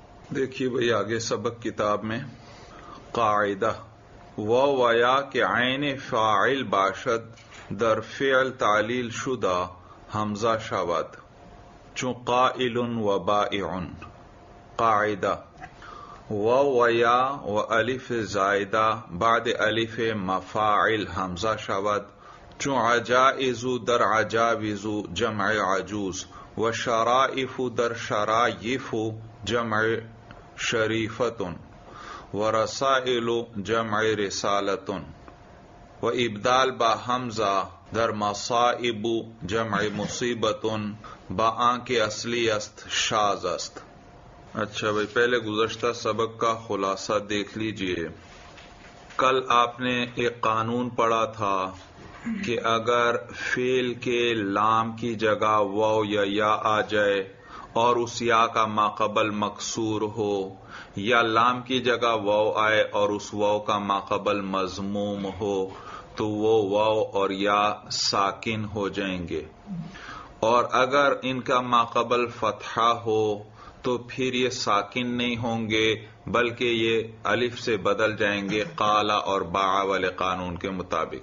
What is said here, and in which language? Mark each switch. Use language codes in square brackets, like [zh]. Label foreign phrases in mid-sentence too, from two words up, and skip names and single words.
[ur] دیکھیے بھئی آگے سبق کتاب میں [fa] قاعدہ واو و یا کے عین فاعل باشد در فعل تعلیل شدہ حمزہ شود چون قائل و بائع. قاعدہ واو و یا و الف زائدہ بعد الف مفاعل حمزہ شود چون عجائز در عجاوز جمع عجوز و شرائف در شرائف جمع شریفتن و رسائل جمع رسالتن و ابدال با حمزہ در مصائب جمع مصیبتن با آن کے اصلی است شاذ است. [ur] اچھا بھائی پہلے گزشتہ سبق کا خلاصہ دیکھ لیجئے. کل آپ نے ایک قانون پڑھا تھا کہ اگر فعل کے لام کی جگہ واو یا آ جائے اور اس یا کا ماقبل مکسور ہو یا لام کی جگہ واو آئے اور اس واو کا ماقبل مضموم ہو تو وہ واو اور یا ساکن ہو جائیں گے، اور اگر ان کا ماقبل فتحہ ہو تو پھر یہ ساکن نہیں ہوں گے بلکہ یہ الف سے بدل جائیں گے قالا اور باع والے قانون کے مطابق.